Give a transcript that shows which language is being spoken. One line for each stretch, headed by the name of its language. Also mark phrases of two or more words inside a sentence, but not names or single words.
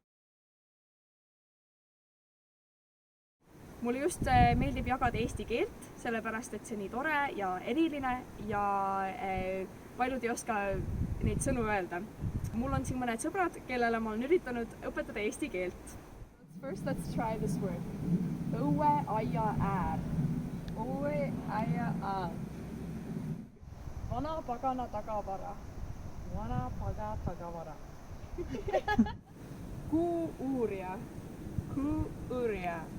Estonian: Mulle just meeldib jagada eesti keelt, sellepärast et see on nii tore ja eriline ja paljud ei oska neid sõnu öelda. Mul on siin mõned sõbrad, kellele ma olen üritanud õpetada eesti keelt.
English: First, let's try this word.
Estonian: Õue, aia, äär. Õue, aia, äär. Vana pagana tagavara. Vana paga tagavara. Kuu uurija. Kuu uurija.